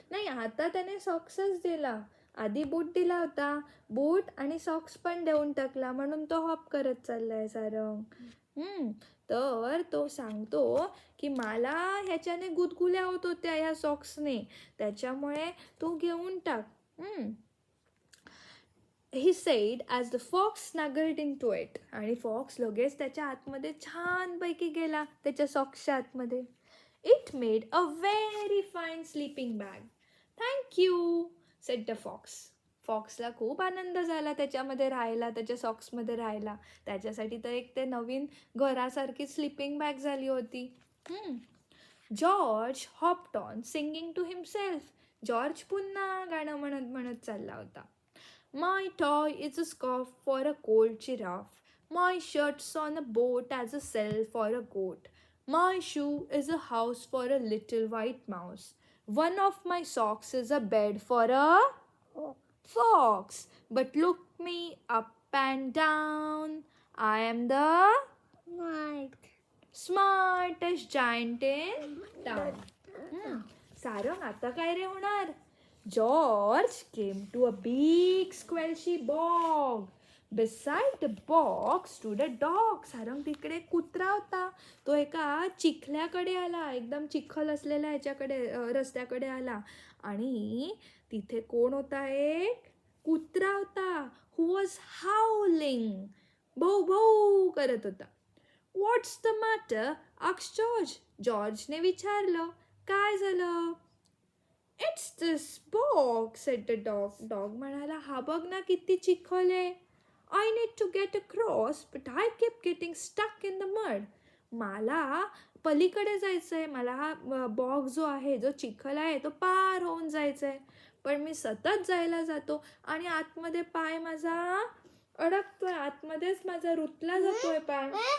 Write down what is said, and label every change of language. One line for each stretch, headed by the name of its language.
Marathi: नाही, आता त्याने सॉक्सच दिला. आधी बूट दिला होता, बूट आणि सॉक्स पण देऊन टाकला, म्हणून तो हॉप करत चाललाय सारंग. तर तो सांगतो की मला ह्याच्याने गुदगुल्या होत होत्या ह्या सॉक्सने, त्याच्यामुळे तू घेऊन टाक.
English: He said as the fox snuggled into it.
Marathi: आणि फॉक्स लगेच त्याच्या आतमध्ये छानपैकी गेला, त्याच्या सॉक्सच्या आतमध्ये.
English: It made a very fine sleeping bag. Thank you, said the fox.
Marathi: फॉक्सला खूप आनंद झाला त्याच्यामध्ये राहायला, त्याच्या सॉक्समध्ये राहायला. त्याच्यासाठी तर एक ते नवीन घरासारखी स्लीपिंग बॅग झाली होती.
English: George hopped on singing to himself.
Marathi: George पुन्हा गाणं म्हणत म्हणत चालला होता.
English: My toy is a scarf for a cold giraffe. My shirt's on a boat as a sail for a goat. My shoe is a house for a little white mouse. One of my socks is a bed for a fox. But look me up and down. I am the Right. smartest giant in town.
Marathi: Sarang, आता काय रे होणार?
English: George came to a big squelchy bog. Beside the bog stood a dog.
Marathi: Sarang, तिकडे कुत्रा होता. तो एका चिखल्याकडे आला, एकदम चिखल असलेल्या ह्याच्याकडे रस्त्याकडे आला. आणि तिथे कोण होता? एक कुत्रा होता.
English: Who was howling.
Marathi: भौ भौ करत होता.
English: What's the matter? asked George.
Marathi: जॉर्जने विचारलं, काय झालं?
English: It's this bog, said the dog.
Marathi: Dog म्हणाला, हा बघ ना किती चिखल आहे.
English: I need to get across, but I keep getting stuck in the mud.
Marathi: मला पलीकडे जायचं आहे, मला हा बॉग जो आहे, जो चिखल आहे, तो पार होऊन जायचं आहे. पण मी सतत जायला जातो आणि आतमध्ये पाय माझा अडकतोय, आतमध्येच माझा रुतला जातोय पाय.